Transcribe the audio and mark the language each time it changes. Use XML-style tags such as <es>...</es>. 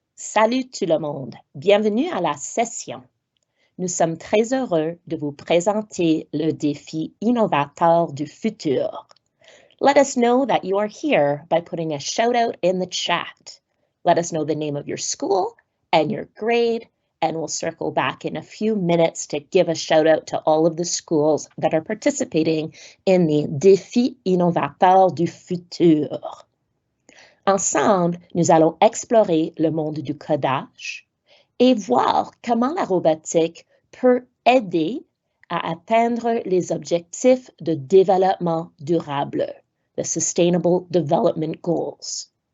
<fr>Salut tout le monde, bienvenue à la session. Nous sommes très heureux de vous présenter le défi innovateur du futur.</fr> <en>Let us know that you are here by putting a shout out in the chat. Let us know the name of your school and your grade, and we'll circle back in a few minutes to give a shout out to all of the schools that are participating in the défi innovateur du futur.</en> <fr>Ensemble, nous allons explorer le monde du codage et voir comment la robotique peut aider à atteindre les objectifs de développement durable,</fr> <en>the Sustainable Development Goals.</en>